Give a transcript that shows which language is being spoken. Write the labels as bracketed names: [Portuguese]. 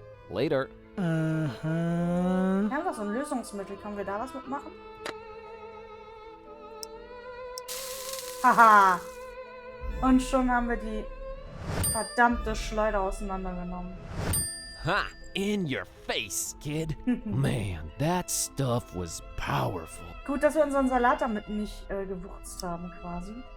[English] Later. Aha. [German] Wir haben doch so ein Lösungsmittel. Können wir da was mitmachen? Haha. Und schon haben wir die verdammte Schleuder auseinandergenommen. [English] Ha! In your face, kid. Man, that stuff was powerful. [German] Gut, dass wir unseren Salat damit nicht gewürzt haben, quasi.